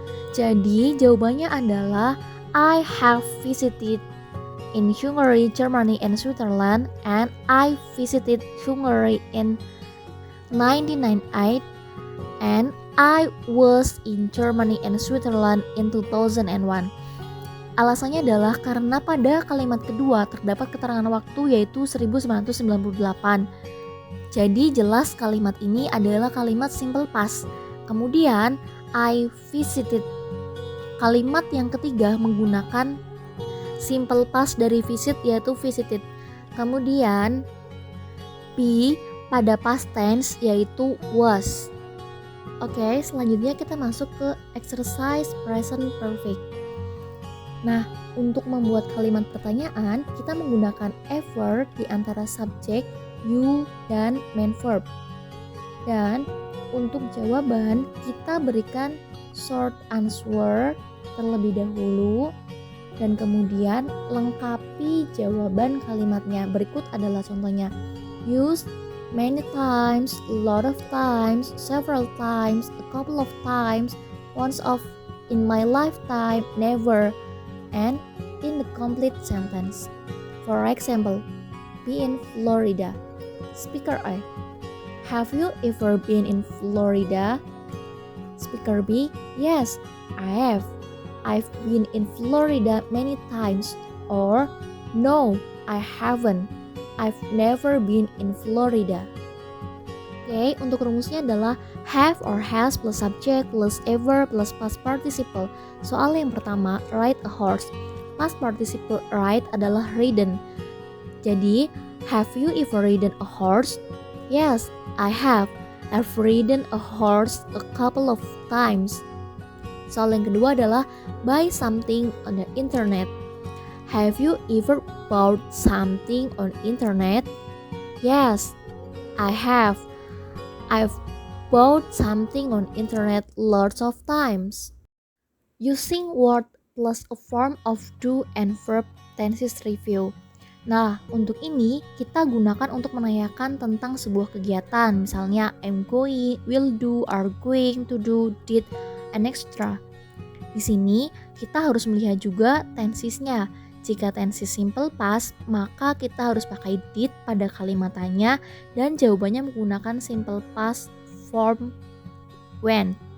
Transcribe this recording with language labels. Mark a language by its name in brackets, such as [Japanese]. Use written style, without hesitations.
[Indonesian] Jadi jawabannya adalah [English] I have visited in Hungary, Germany, and Switzerland, and I visited Hungary in 1998, and I was in Germany and Switzerland in 2001. [Indonesian] Alasannya adalah karena pada kalimat kedua terdapat keterangan waktu yaitu 1998. Jadi jelas kalimat ini adalah kalimat simple past. Kemudian [English] I visited. [Indonesian] Kalimat yang ketiga menggunakan simple past dari visit yaitu visited. Kemudian B pada past tense yaitu was. Oke, selanjutnya kita masuk ke exercise present perfect. Nah, untuk membuat kalimat pertanyaan, kita menggunakan a verb di antara subjek, you, dan main verb. Dan untuk jawaban, kita berikan short answer terlebih dahulu dan kemudian lengkapi jawaban kalimatnya. Berikut adalah contohnya. [English] Use many times, a lot of times, several times, a couple of times, once of in my lifetime, never, and in the complete sentence. For example, be in Florida. Speaker A. Have you ever been in Florida? Speaker B. Yes, I have. I've been in Florida many times. Or, no, I haven't. I've never been in Florida. [Indonesian] Oke, untuk rumusnya adalah [English] have or has plus subject plus ever plus past participle. [Indonesian] Soal yang pertama, [English] ride a horse. [Indonesian] Past participle ride adalah ridden. Jadi, [English] have you ever ridden a horse? Yes, I have. I've ridden a horse a couple of times. [Indonesian] Soal yang kedua adalah [English] buy something on the internet. Have you ever bought something on internet? Yes, I have. I've bought something on internet lots of times. Using word plus a form of do and verb tenses review. [Indonesian] Nah, untuk ini kita gunakan untuk menanyakan tentang sebuah kegiatan. Misalnya [English] I'm going, will do, are going to do, did, and extra. [Indonesian] Di sini kita harus melihat juga tensesnya. Jika tenses simple past, maka kita harus pakai did pada kalimat tanya dan jawabannya menggunakan simple past form when.